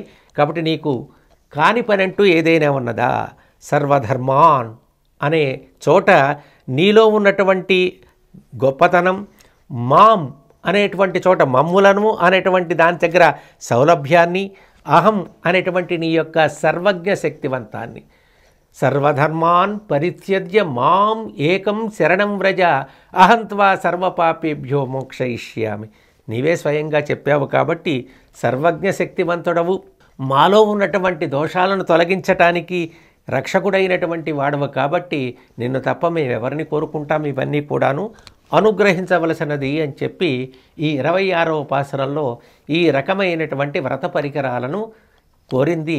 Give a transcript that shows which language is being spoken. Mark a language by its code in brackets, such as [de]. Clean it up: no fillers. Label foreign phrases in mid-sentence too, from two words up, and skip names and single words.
[te] కాబట్టి నీకు కాని పనంటూ ఏదైనా ఉన్నదా? సర్వధర్మాన్ అనే చోట నీలో ఉన్నటువంటి గొప్పతనం, మాం అనేటువంటి చోట మమ్ములను అనేటువంటి దాని దగ్గర సౌలభ్యాన్ని, అహం అనేటువంటి నీ యొక్క సర్వజ్ఞ శక్తివంతాన్ని, [sa] సర్వధర్మాన్ పరిత్యజ్య మాం ఏకం శరణం వ్రజ అహంత్వా సర్వపాపేభ్యో మోక్షయిష్యామి. [te] నీవే స్వయంగా చెప్పావు కాబట్టి సర్వజ్ఞ శక్తివంతుడవు, మాలో ఉన్నటువంటి దోషాలను తొలగించటానికి రక్షకుడైనటువంటి వాడవు కాబట్టి నిన్ను తప్ప మేమెవరిని కోరుకుంటాం? ఇవన్నీ కూడాను అనుగ్రహించవలసినది అని చెప్పి ఈ 26వ ఉపాసనలో ఈ రకమైనటువంటి వ్రత పరికరాలను కోరింది.